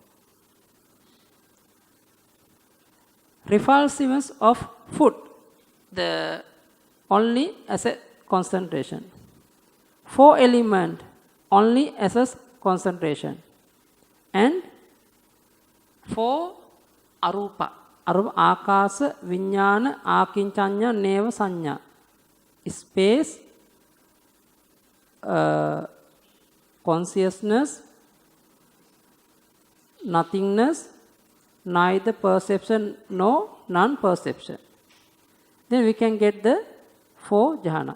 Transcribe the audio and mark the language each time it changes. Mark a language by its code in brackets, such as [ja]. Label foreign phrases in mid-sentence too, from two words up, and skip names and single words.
[en] Repulsiveness of food, the only as a concentration. 4 element, only as a concentration. And 4 arupa. [pi] Arupa, akasa, vinyana, akinchanya, neva, sanya. [en] Space, consciousness, nothingness, neither perception nor non-perception. Then we can get the 4 jhana.